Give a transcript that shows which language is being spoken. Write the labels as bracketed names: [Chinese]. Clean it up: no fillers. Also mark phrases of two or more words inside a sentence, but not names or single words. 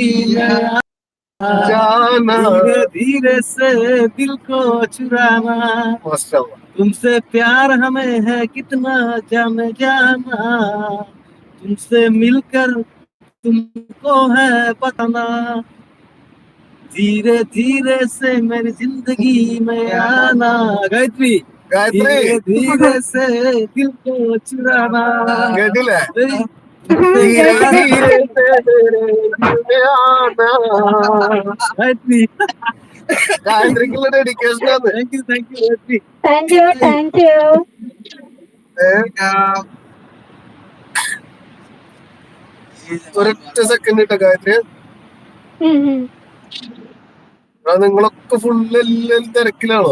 [Hindi] में जाना, धीरे धीरे से दिल को चुराना, तुमसे प्यार हमें है कितना जाने जाना, तुमसे मिलकर तुमको है बताना, धीरे धीरे से मेरी जिंदगी में आना. गायत्री धीरे धीरे से दिल को चुराना. धीरे धीरे से में आना. [Malayalam] गायत्रीക്കുള്ള ഡെഡിക്കേഷൻ ആണ്. [English] Thank you. [Malayalam] ഒരൊറ്റ സെക്കൻഡ് ഇട്ട ഗായത്രി. നിങ്ങളൊക്കെ ഫുള്ള് എല്ലാം തിരക്കിലാണോ?